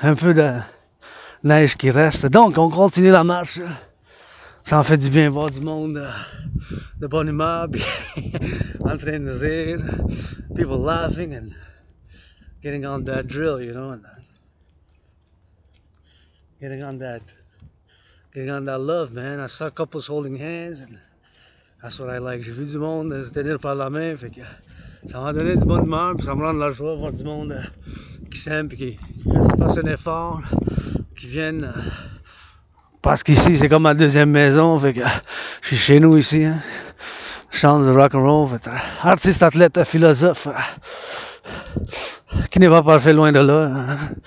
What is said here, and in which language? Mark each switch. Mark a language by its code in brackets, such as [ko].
[fr] Un peu de neige qui reste. Donc, on continue la marche. Ça en fait du bien voir du monde de bonne humeur, puis en train de rire. [en] People laughing and getting on that drill, you know. And getting on that love, man. I saw couples holding hands, and that's what I like. [fr] J'ai vu du monde se tenir par la main, fait que ça m'a donné du bonne humeur, puis ça me rend de la joie de voir du monde qui s'aime, puis qui fasse un effort, qui viennent. Parce qu'ici, c'est comme ma deuxième maison, fait que je suis chez nous ici. Hein. Je chante du rock'n'roll, artiste, athlète, philosophe, qui n'est pas parfait loin de là, hein.